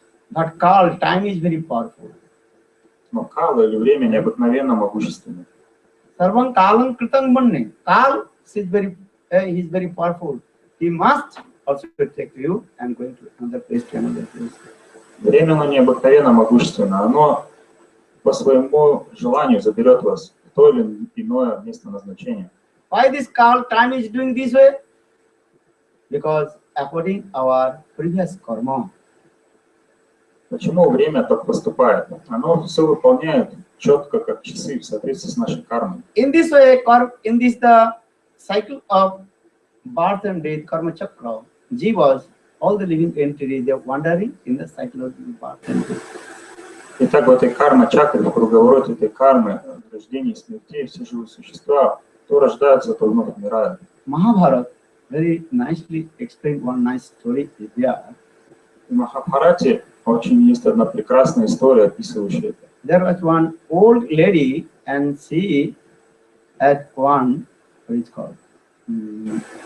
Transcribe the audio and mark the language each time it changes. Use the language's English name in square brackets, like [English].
[English] But Kal, time is very powerful. [Russian] Но кала или время необыкновенно могущественно. [Sanskrit] Sarvam Kalam Kritam Manne. [English] Kal is very powerful. He must also take you and going to another place to another place. [Russian] Время, оно необыкновенно могущественно. Оно по своему желанию заберет вас в то или иное место назначения. [English] Why this Kal time is doing this way? Because according our previous karma. [Russian] Почему время так поступает? Оно все выполняет четко, как часы, в соответствии с нашей кармой. [English] In this way, in this the cycle of birth and death, karma chakra, jivas, all the living entities, they are wandering in the cycle of birth and death. [Russian] Итак, в этой карма-чакре, в круговороте этой кармы, рождения и смертей, все живые существа, то рождаются, то вновь умирают. [English] Mahabharata very nicely explained one nice story is there. [Russian] В Махабхарате очень есть одна прекрасная история, описывающая это. [English] There was one old lady and she had one, what is called?